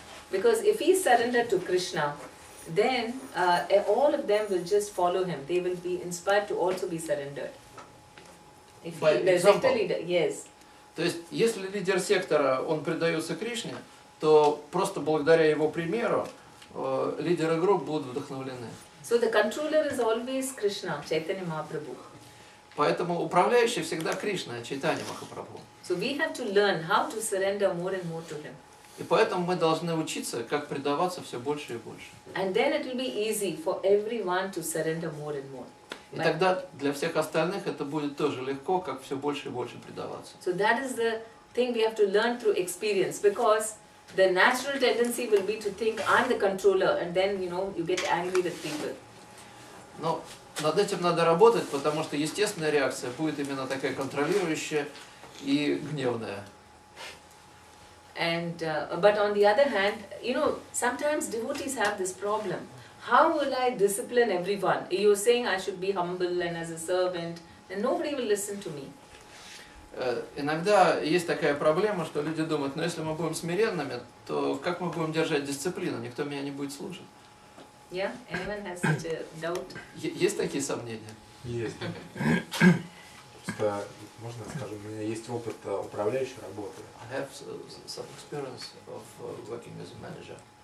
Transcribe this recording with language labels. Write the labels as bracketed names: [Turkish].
[English] Because if he surrendered to Krishna, then all of them will just follow him. They will be inspired to also be surrendered. If By the example. sector leader, yes. [Russian] То есть, если лидер сектора, он предается Кришне, то просто благодаря его примеру лидеры групп будут вдохновлены. [English] So the controller is always Krishna, Chaitanya Mahaprabhu. [Russian] Поэтому управляющий всегда Кришна, Чайтанья Махапрабху. [English] So we have to learn how to surrender more and more to him. [Russian] И поэтому мы должны учиться, как предаваться все больше и больше. [English] And then it will be easy for everyone to surrender more and more. [Russian] И тогда для всех остальных это будет тоже легко, как все больше и больше предаваться. [English] So that is the thing we have to learn through experience, because the natural tendency will be to think I'm the controller, and then you get angry with people. [Russian] Но над этим надо работать, потому что естественная реакция будет именно такая контролирующая и гневная. [English] And but on the other hand, sometimes devotees have this problem. How will I discipline everyone? You're saying I should be humble and as a servant, and nobody will listen to me. [Russian] Иногда есть такая проблема, что люди думают, если мы будем смиренными, то как мы будем держать дисциплину? Никто меня не будет слушать. [English] Yeah? Anyone has such a doubt? [Russian] Есть такие сомнения? Есть. Просто, можно скажу, у меня есть опыт управляющей работы. [English] I have some experience of working as a manager.